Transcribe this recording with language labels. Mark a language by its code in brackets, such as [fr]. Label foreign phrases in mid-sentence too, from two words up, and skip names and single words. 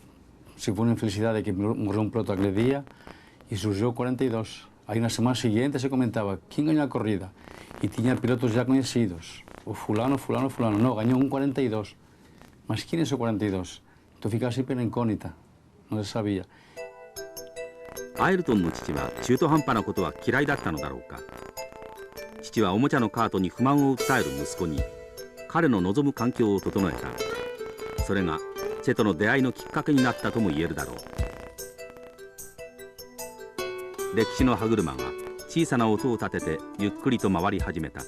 [pt] Se foi uma infelicidade que morreu um piloto aquele dia e surgiu o 42. Aí na semana seguinte se comentava quem ganhou a corrida e tinha pilotos já conhecidos. O fulano, não, ganhou um 42. Mas quem é esse 42? Então ficava sempre na incógnita, não se sabia. [ja] アイルトンの父は中途半端なことは嫌いだったのだろうか。父はおもちゃのカートに不満を訴える息子に彼の望む環境を整えた。それがチェとの出会いのきっかけになったとも言えるだろう。歴史の歯車が小さな音を立ててゆっくりと回り始めた。